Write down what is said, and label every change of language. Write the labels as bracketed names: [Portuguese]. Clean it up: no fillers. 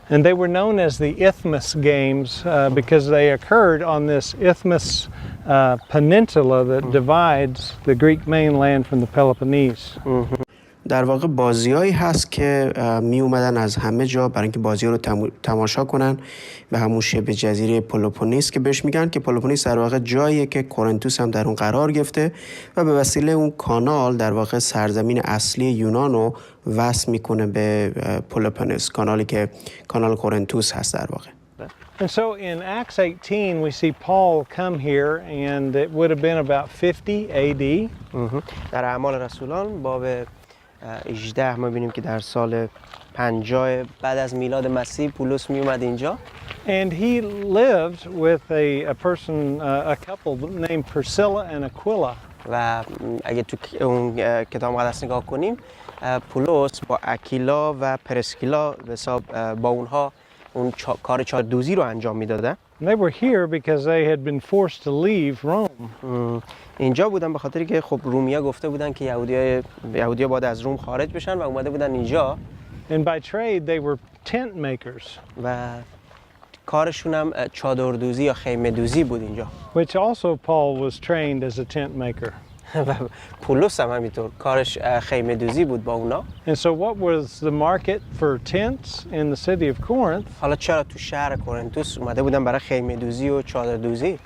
[English] And they were known as the Isthmus Games because they occurred on this isthmus peninsula that divides the Greek mainland from the Peloponnese. [Persian] در واقع بازیایی هست که می اومدن از همه جا برای اینکه بازی رو تماشا کنن به همون شبه جزیره پلوپونیس که بهش میگن، که پلوپونیس در واقع جاییه که کورنتوس هم در اون قرار گرفته و به وسیله اون کانال در واقع سرزمین اصلی یونان رو وصل میکنه به پلوپونیس، کانالی که کانال کورنتوس هست در واقع. [English] And so in Acts 18 we see Paul come here and it would have been about 50 AD. [Persian] در اعمال رسولان باب 18 ما می‌بینیم که در سال 50 بعد از میلاد مسیح پولس می اومد اینجا. [English] And he lived with a person, a couple named Priscilla and Aquila. [Persian] و اگه تو اون کتاب مقدس نگاه کنیم، پولس با اکیلا و پرسکیلا به حساب با اونها اون کار چادردوزی رو انجام میدادن. [English] They were here because they had been forced to leave Rome. [Persian] اینجا بودن به خاطری که خب رومیا گفته بودن که یهودی‌ها باید از روم خارج بشن و اومده بودن اینجا. [English] And by trade they were tent makers. [Persian] و کارشون هم چادردوزی یا خیمه دوزی بود اینجا. [English] Which also Paul was trained as a tent maker. [Persian] و پولس هم همینطور کارش خیمه دوزی بود با اونا. [English] And so what was the market for tents in the city of Corinth? [Persian] حالا چرا تو شهر کورنتوس اومده بودن برای خیمه دوزی و چادر دوزی؟